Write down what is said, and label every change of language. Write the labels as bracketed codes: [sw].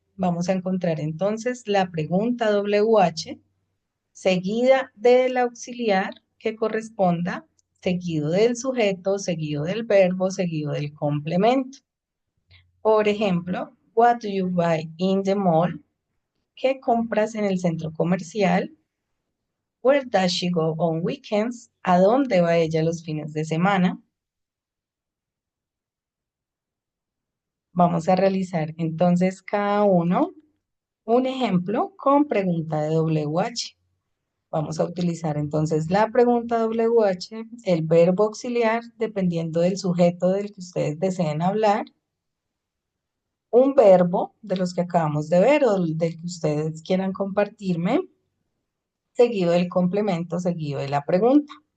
[es] Vamos a encontrar entonces la pregunta WH seguida del auxiliar que corresponda, seguido del sujeto, seguido del verbo, seguido del complemento. Por ejemplo, [en] what do you buy in the mall? [es] ¿Qué compras en el centro comercial? [en] Where does she go on weekends? [es] ¿A dónde va ella los fines de semana? Vamos a realizar entonces cada uno un ejemplo con pregunta de WH. Vamos a utilizar entonces la pregunta WH, el verbo auxiliar, dependiendo del sujeto del que ustedes deseen hablar, un verbo de los que acabamos de ver o del que ustedes quieran compartirme, seguido del complemento, seguido de la pregunta.